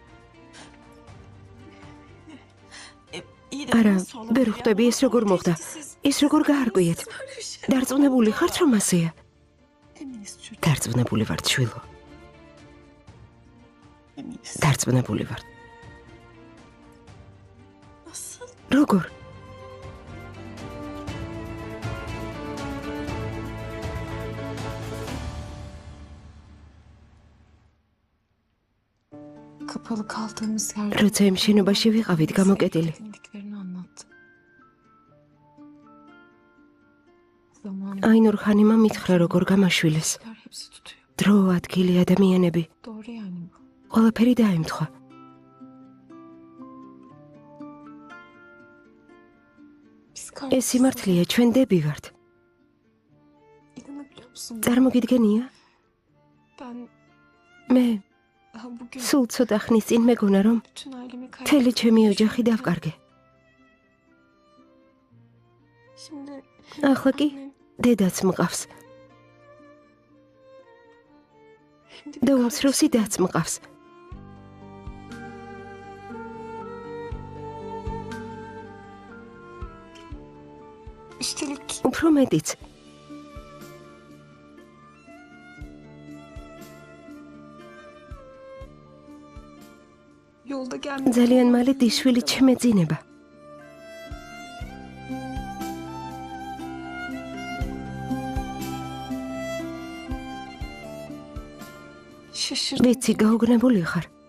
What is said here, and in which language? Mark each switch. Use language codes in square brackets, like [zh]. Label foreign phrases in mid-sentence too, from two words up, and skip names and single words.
[ka] არა, ვერ ხვდები ეს როგორ მოხდა. ის როგორ გაარკვიეთ? დარწმუნებული ხართ რომ ასეა? დარწმუნებული ვარ შვილო. დარწმუნებული ვარ. როგორ? [tr] Kapalı kaldığımız yerde [ka] როცა იმ შენობაში ვიყავით გამოკეტილი, [tr] bildiklerini anlattı. Zaman [ka] აინურ ხანიმა მითხრა როგორ გამაშვილეს. [tr] hepsi tutuyor. [ka] დრო, ადგილი, ადამიანები, [tr] Doğru yani bu. [ka] ყველაფერი დაემთხვა. [tr] Biz [ka] ეს სიმართლეა, ჩვენ დები ვართ. [tr] İnanabiliyor musun? [ka] წარმოგიდგენია? [tr] Ben [ka] მე [tr] daha bugün [ka] სულ ცოტა ხნის წინ მეგონა რომ [tr] bütün ailemi [ka] მთელი ჩემი ოჯახი დავკარგე. [tr] Şimdi [ka] ახლა კი დედაც მყავს [tr] şimdi [ka] და უმცროსი დაც მყავს. [tr] üstelik [ka] უფრო მეტიც. [tr] yolda gelmiş. [ka] ძალიან მალე დიშვილი შემეძინება. [tr] Şaşırdım. [ka] ვიცი, გაუგნებული ხარ.